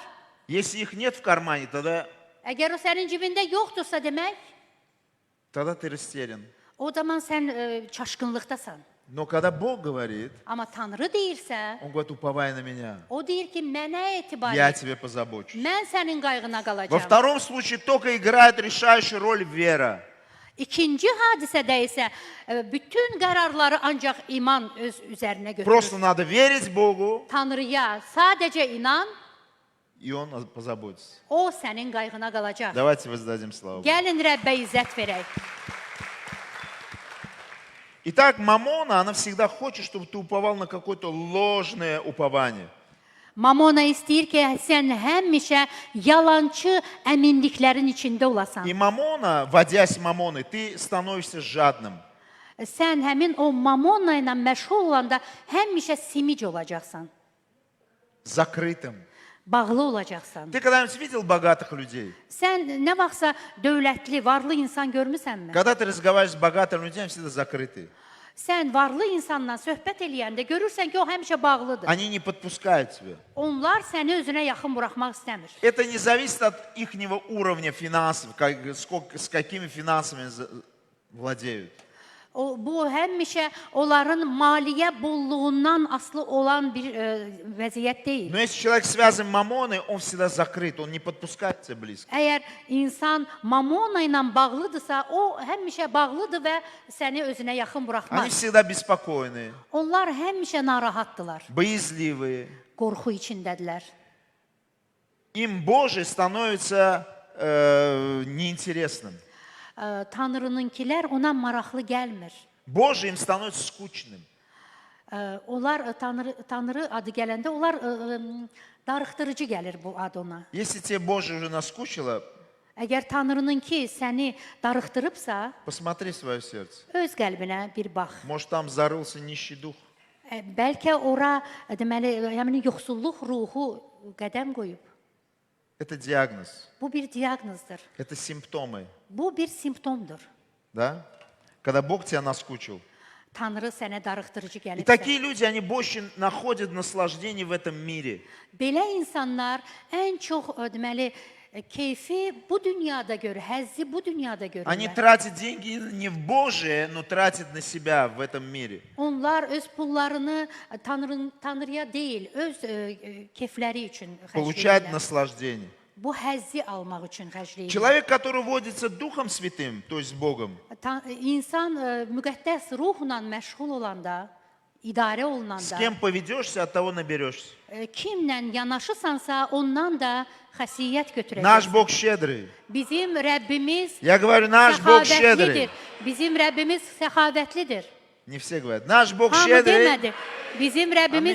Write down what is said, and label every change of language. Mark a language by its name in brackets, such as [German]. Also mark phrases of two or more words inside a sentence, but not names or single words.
[Russian] Если их нет в кармане, [Azerbaijani] Əgər o sənin cibində yoxdursa demək, [Russian] тогда ты растерян. [Azerbaijani] o zaman sən çaşqınlıqdasan. [Russian] Но когда Бог говорит, [Azerbaijani] Amma Tanrı deyirsə, [Russian] Он говорит, уповай на меня, [Azerbaijani] o deyir ki, mənə etibar [Russian] я [Azerbaijani] et. [Russian] тебе позабочусь. [Azerbaijani] Mən sənin qayğına [Russian] Во [Azerbaijani] qalacam. [Russian] втором случае только играет решающую роль вера. [Azerbaijani] İkinci hadisədə isə bütün qərarları ancaq iman öz üzərinə götürür. [Russian] Просто надо верить Богу, [Azerbaijani] Tanrıya sadəcə inan, [Russian] и Он позаботится. [Azerbaijani] o sənin qayğına qalacaq. [Russian] Давайте воздадим славу Богу. [Azerbaijani] Gəlin Rəbbə izzət verək. [Russian] Итак, Мамона, она всегда хочет, чтобы ты уповал на какое-то ложное упование. [Azerbaijani] Mamona istəyir ki, sən həmişə yalançı əminliklərin içində olasan. [Russian] И Мамона, водясь Мамоной, ты становишься жадным. [Azerbaijani] Sən həmin o mamona ilə məşğul olanda həmişə simic olacaqsan. [Russian] Закрытым. [Azerbaijani] Bağlı olacaqsan. [Russian] Ты когда-нибудь видел богатых людей? [Azerbaijani] Sən nə vaxtsa dövlətli, varlı insan görmüsənmi? [Russian] Когда ты разговариваешь с богатыми людьми, они всегда закрыты. [Azerbaijani] Sən varlı insanla söhbət eləyəndə görürsən ki, o həmişə bağlıdır. [Russian] Они не подпускают тебя. [Azerbaijani] Onlar səni özünə yaxın buraxmaq istəmir. [Russian] Это не зависит от их уровня финансов, с какими финансами они владеют. [Azerbaijani] Bu həmişə onların maliyyə bolluğundan asılı olan bir vəziyyət deyil. [Russian] Но если человек связан Мамоной, он всегда закрыт, он не подпускает тебя близко. [Azerbaijani] Əgər insan mamona ilə bağlıdırsa, o həmişə bağlıdır və səni özünə yaxın [Russian] Они [Azerbaijani] buraxmaz. [Russian] всегда беспокойны, [Azerbaijani] Onlar həmişə narahatdılar, [Russian] боязливые. [Azerbaijani] qorxu içindədirlər. [Russian] Им Божий становится неинтересным. [Azerbaijani] Tanrınınkilər ona maraqlı gəlmir. [Russian] Божий им становится скучным. [Azerbaijani] Onlar Tanrı adı gələndə onlar darıxdırıcı gəlir bu ad ona. [Russian] Если тебе Божий уже наскучило, [Azerbaijani] Əgər Tanrınınki səni darıxdırıbsa, [Russian] посмотри в свое сердце. [Azerbaijani] öz qəlbinə bir bax. [Russian] Может, там зарылся нищий дух. [Azerbaijani] Bəlkə ora deməli, həmin yoxsulluq ruhu qədəm qoyub. [Russian] Это диагноз, [Azerbaijani] Bu bir diaqnozdur. [Russian] это симптомы. [Azerbaijani] Bu bir simptomdur. [Russian] Да? Когда Бог тебя наскучил. [Azerbaijani] Tanrı sənə darıxdırıcı [Russian] И [Azerbaijani] gəlibsə. [Russian] такие люди, они больше находят наслаждение в этом мире. [Azerbaijani] Belə insanlar ən çox deməli keyfi bu dünyada görür, həzzi bu dünyada [Russian] Они [Azerbaijani] görürlər. [Russian] тратят деньги не в Божие, но tratят на себя в этом мире. [Azerbaijani] Onlar öz pullarını Tanrıya deyil, öz keyfləri üçün [Russian] Получают [Azerbaijani] xərcləyirlər. [Russian] наслаждение. [Azerbaijani] Bu həzzi almaq üçün xərcləyirlər. [Russian] Человек, который водится Духом Святым, то есть Богом, [Azerbaijani] İnsan müqəddəs ruhla məşğul olanda, idarə [Russian] с [Azerbaijani] olunanda, [Russian] кем поведешься, от того наберешься. [Azerbaijani] kimlə yanaşırsansa, ondan da xəsiyyət götürəcəksən. [Russian] Наш Бог щедрый. [Azerbaijani] Bizim Rəbbimiz [Russian] Я говорю, наш Бог [Azerbaijani] səxavətlidir. [Russian] щедрый. [Azerbaijani] Bizim Rəbbimiz səxavətlidir. [Russian] Не все говорят. Наш Бог [Azerbaijani] Hamı [Russian] щедрый. [Azerbaijani] demədi. Bizim Rəbbimiz